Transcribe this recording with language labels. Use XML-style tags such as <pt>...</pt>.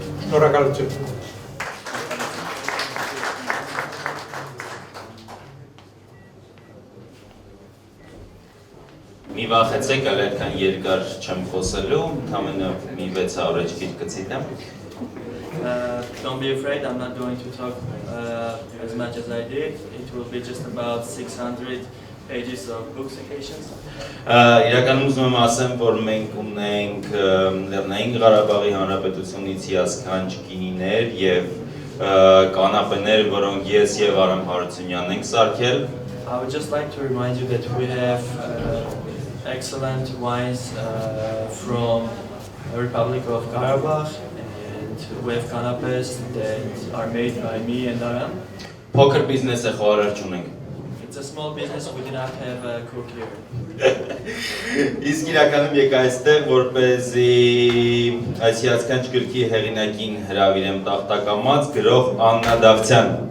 <hy>Շնորհակալություն։ Մի վախեցեք, այլ այդքան երկար չեմ խոսելու, ընդամենը մի 600 գիր կցիտեմ։</hy> <en>Don't be afraid, I'm not going to talk as much as I did. It will be just about 600 pages of book citations.</en> <hy>Իրականում ուզում եմ ասեմ, որ մենք ունենք Լեռնային Ղարաբաղի Հանրապետությունից հիասքանչ գինիներ եւ կանապեներ, որոնք ես եւ Արամ Հարությունյանն ենք սարքել։</hy> <en>I would just like to remind you that we have excellent wines from the Republic of Karabakh, and we have canapés that are made by me and Aram.</en> <hy>Փոքր բիզնես է, խոհարար չունենք։</hy> <en>It's a small business, we do not have a cook here.</en> <hy>Իսկ իրականում եկա այստեղ, որպեսզի այս հիասքանչ գրքի հեղինակին հրավիրեմ տախտակամած գրող Աննա Դավթյան։</hy>